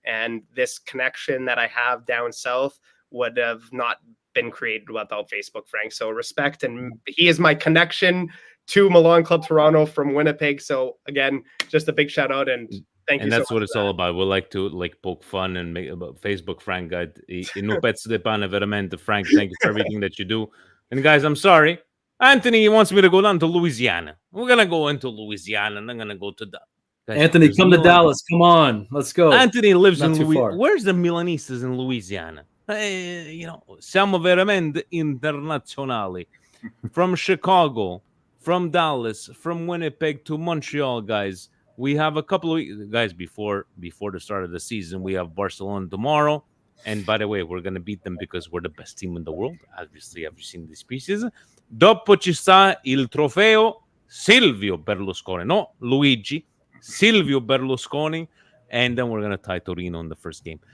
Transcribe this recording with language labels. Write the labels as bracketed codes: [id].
[en] And this connection that I have down south would have not been created without Facebook, Frank. So respect, and he is my connection to Milan Club Toronto from Winnipeg. So again, just a big shout out, and thank you. And that's what it's all about. We like to poke fun and make about Facebook, Frank. [it] No pezzo di pane, veramente, Frank. [en] Thank you for everything that you do. And guys, I'm sorry, Anthony wants me to go down to Louisiana. We're gonna go into Louisiana, and I'm gonna go to Anthony, come to Dallas. Come on, let's go. Anthony lives in Louisiana. Where's the Milanistas in Louisiana? [it] Siamo veramente internazionali. [en] From Chicago, from Dallas, from Winnipeg to Montreal, guys. We have a couple of guys before the start of the season. We have Barcelona tomorrow. And by the way, we're gonna beat them because we're the best team in the world. Obviously, have you seen these pieces? [it] Dopo ci sta il trofeo [en] Silvio Berlusconi, no Luigi, Silvio Berlusconi, and then we're gonna tie Torino in the first game.